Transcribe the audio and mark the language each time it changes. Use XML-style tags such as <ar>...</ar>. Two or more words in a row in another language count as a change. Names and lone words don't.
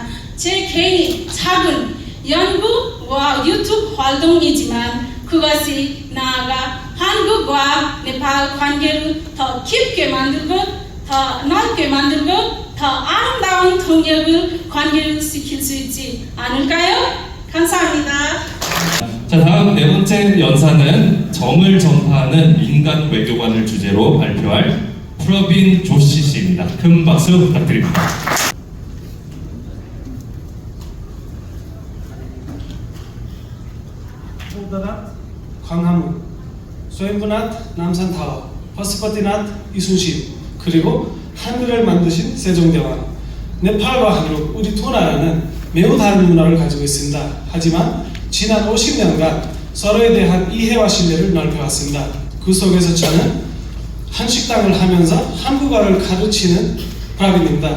<ko>제 개인이 작은 연구와 유튜브 활동이지만 그것이 나아가 한국과 네팔 관계를 더 깊게 만들고 더 넓게 만들고 더 아름다운 통역을 관계를 시킬 수 있지 않을까요? 감사합니다. 자, 다음 네 번째 연사는 정을 전파하는 민간 외교관을 주제로 발표할 프로빈 조시 씨입니다. 큰 박수 부탁드립니다. बुद्धनाथ खङहामु स्वयंभूनाथ नामसान्थाव पशुपतिनाथ इसुसी 그리고 한글을 만드신 세종대왕. 네팔과 한국, 우리 두 나라는 매우 다른 문화를 가지고 있습니다. 하지만 지난 50년간 서로에 대한 이해와 신뢰를 넓혀왔습니다. 그 속에서 저는 한식당을 하면서 한국어를 가르치는 브라빈입니다.</ko>